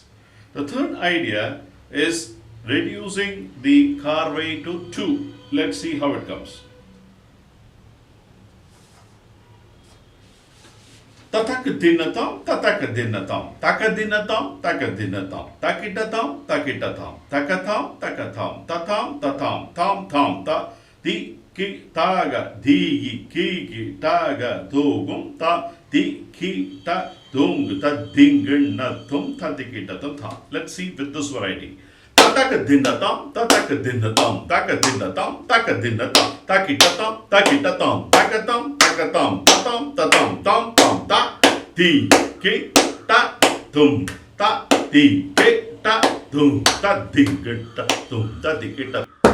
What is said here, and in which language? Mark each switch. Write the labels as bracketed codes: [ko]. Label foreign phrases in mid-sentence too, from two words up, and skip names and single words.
[en] The third idea is reducing the karvai to 2. Let's see how it comes. Tatakadinatam, tatakadinatam, takadinatam, takadinatam, takitatam, takitatam, takatam, takatam, tatam, tatam, tam, tam, ta, di, ki, taga, di, ki, taga, dogum, ta, di, ki, ta, dung, ta, dingan, ta, dikitatam, ta. Let's see with this variety. Tatakadinatam, tatakadinatam, takadinatam, takadinatam, takitatam, takitatam, takatam, takatam, tatam, tatam, tam, tam, ta, di, ki, ta, tum, ta, di, ki, ta, tum, ta, dingan, ta, dikitatam.